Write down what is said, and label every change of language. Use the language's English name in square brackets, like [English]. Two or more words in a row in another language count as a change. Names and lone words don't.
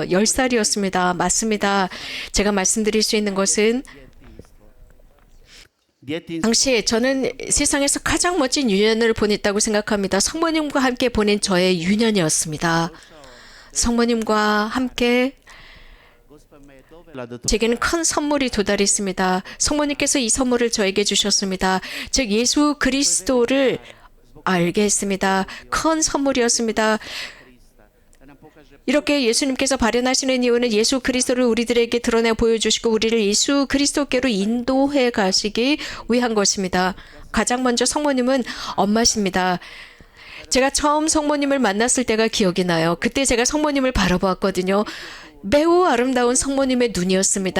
[Korean] 10살이었습니다. 맞습니다. 제가 말씀드릴 수 있는 것은 [Croatian] djetinstvo [Korean] 당시에 저는 세상에서 가장 멋진 유년을 보냈다고 생각합니다. 성모님과 함께 보낸 저의 유년이었습니다. 성모님과 함께 [Croatian] Gospod me je dovela do toga. [Korean] 제게는 큰 선물이 도달했습니다. 성모님께서 이 선물을 저에게 주셨습니다. 즉 예수 그리스도를 알게 했습니다. 큰 선물이었습니다. [Croatian] Da nam pokaže [Korean] 이렇게 예수님께서 발현하시는 이유는 예수 그리스도를 우리들에게 드러내 보여주시고 우리를 예수 그리스도께로 인도해 가시기 위한 것입니다. 가장 먼저 성모님은 엄마십니다. 제가 처음 성모님을 만났을 때가 기억이 나요. 그때 제가 성모님을 바라보았거든요. 매우 아름다운 성모님의 눈이었습니다.